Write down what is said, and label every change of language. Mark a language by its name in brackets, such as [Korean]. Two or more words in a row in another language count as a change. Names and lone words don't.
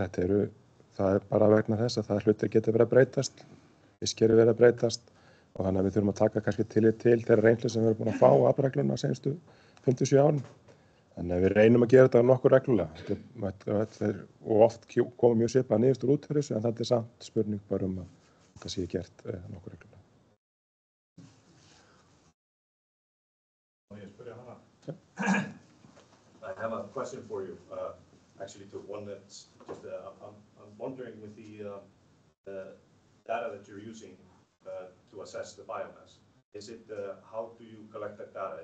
[Icelandic] Það er bara vegna þess að það hlutir getur verið að breytast, fiskir verið að breytast og þannig að við þurfum að taka kannski tillit til þeirra reynslu sem við erum búin að fá á aflaregluna seinustu 57 árin. Þannig að við reynum að gera þetta nokkuð reglulega og oft komum mjög svipað niðurstöður út fyrir þessu en þetta er samt spurning bara að það sé gert nokkuð reglulega. [English] I have a question for you, actually to one that's just, I'm wondering with the data that you're using to assess the biomass, is it, how do you collect that data?